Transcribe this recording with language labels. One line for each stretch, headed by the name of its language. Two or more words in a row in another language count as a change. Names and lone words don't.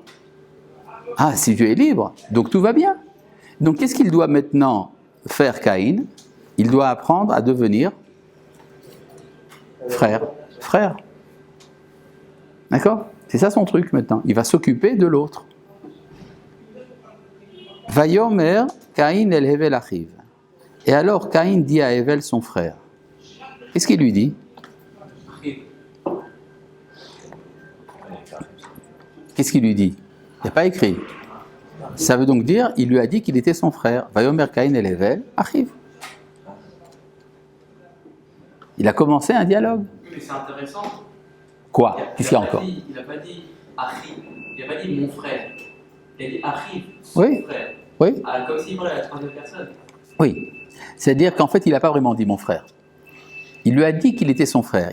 French: Ah, si tu es libre, donc tout va bien. Donc, qu'est-ce qu'il doit maintenant faire, Caïn? Il doit apprendre à devenir frère. Frère. D'accord? C'est ça son truc maintenant. Il va s'occuper de l'autre.
Hebrew: Vayomer Caïn el Hevel achiv.
French: Et alors Caïn dit à Hevel son frère. Qu'est-ce qu'il lui dit? Qu'est-ce qu'il lui dit? Il n'y a pas écrit. Ça veut donc dire, il lui a dit qu'il était son frère.
Hebrew: Vayomer Caïn el Hevel achiv.
French: Il a commencé un dialogue. Oui, mais c'est intéressant. Quoi? Qu'est-ce qu'il y a encore? Il n'a pas dit Achi, il n'a pas dit mon frère. Il a dit Achi, son Oui. frère. Oui. Ah, comme s'il parlait à la troisième personne. Oui. C'est-à-dire qu'en fait, il n'a pas vraiment dit mon frère. Il lui a dit qu'il était son frère.